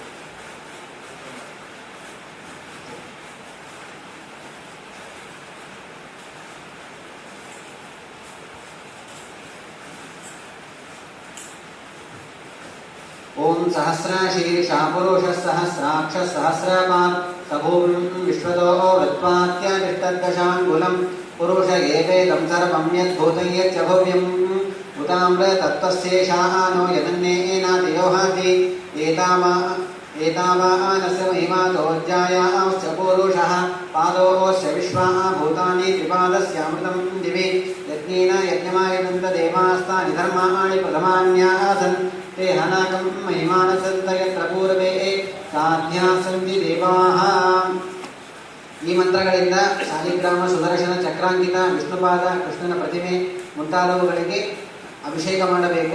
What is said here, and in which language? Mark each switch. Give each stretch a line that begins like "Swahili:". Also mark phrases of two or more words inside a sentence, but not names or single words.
Sanskrit: ಓಂ ಸಹಸ್ರಶೀರ್ಷ ಪುರುಷ ಸಹಸ್ರಾಕ್ಷ ಸಹಸ್ರಪಾತ್ ಸಭೂಂ ವಿಶ್ವದೋ ವೃತ್ವಾತ್ಯನಿಷ್ಟದಶಾಂಗುಲಂ ಪುರುಷ ಏವೇದಂ ಸರ್ವಂ ಯದ್ಭೂತಂ ಯಚ್ಚ ಭವ್ಯಂ ಉತಾಮ್ರ ತತ್ವಸ್ಯೇಷಾನೋ ಯದನ್ನೇನಾತಿಯೋಹಾತಿ ಏತಾವಾನಸ್ಯ ಮಹಿಮಾತೋಜ್ಜಾಯಾಶ್ಚ ಪುರುಷಃ ಪಾದೋಶ್ಚ ವಿಶ್ವಾ ಭೂತಾನಿ ತ್ರಿಪಾದಸ್ಯಾಮೃತಂ ದಿವಿ ಯಜ್ಞೇನ ಯಜ್ಞಮಾಯನಂತ ದೇವಾಸ್ತಾನಿ ಧರ್ಮಾಣಿ ಪ್ರಥಮಾನ್ಯಾಸನ್ ते हनाकं महिमानसन्त यत्र पूर्वे साध्या सन्ति देवाः.
Kannada: ಈ ಮಂತ್ರಗಳಿಂದ ಶಾಲಿಗ್ರಾಮ, ಸುದರ್ಶನ ಚಕ್ರಾಂಕಿತ, ವಿಷ್ಣುಪಾದ, ಕೃಷ್ಣನ ಪ್ರತಿಮೆ ಮುಂತಾದವುಗಳಿಗೆ ಅಭಿಷೇಕ ಮಾಡಬೇಕು.